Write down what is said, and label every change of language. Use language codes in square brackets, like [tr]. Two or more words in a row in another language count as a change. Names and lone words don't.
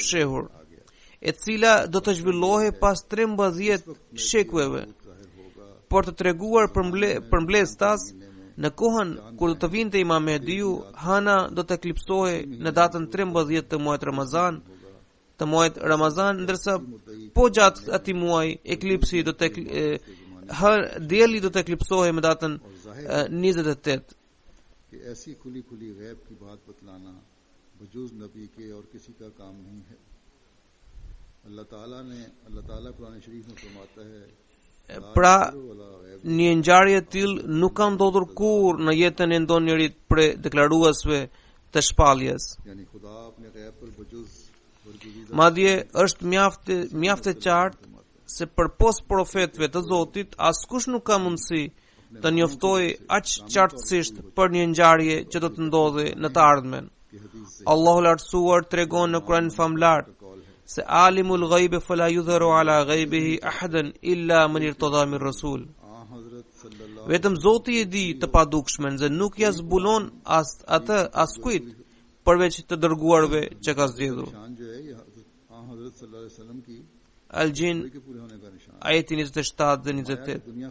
[sq] fshehur, e cila do të zhvillohej pas 13 shekujve, por të treguar për mbledhtas në kohën kur do të vinte Imam Mehdiu, Hana do të eklipsohej në datën 13 të muajit Ramazan, ndërsa po gjatë atij muaji eklipsi do të dielli do të eklipsohej në datën 28. [ur] کہ ایسی کھلی کھلی غیب کی بات بتلانا بجز نبی کے اور کسی کا کام نہیں ہے. اللہ تعالیٰ قرآن شریف میں فرماتا ہے, [sq] pra një ngjarje e tillë nuk ka ndodhur kurrë në jetën e ndonjërit prej deklaruesve të shpalljes. [ur] یعنی خدا اپنے غیب پر بجز [sq] Madje është mjaft e qartë se përpos profetëve të Zotit, askush nuk ka mundësi të njoftojë aq qartësisht për një ngjarje që do të ndodhi në të ardhmen. Allahu Lartësuar tregon në Kur'an famlar se [ar] عالم الغيب فلا يظهر على غيبه أحدا إلا من ارتضى من رسول. [sq] Vetëm Zoti e di të padukshmën dhe nuk ja zbulon atë askujt përveç të dërguarve që ka zgjedhur. Al-Jin ajeti 27 dhe 28.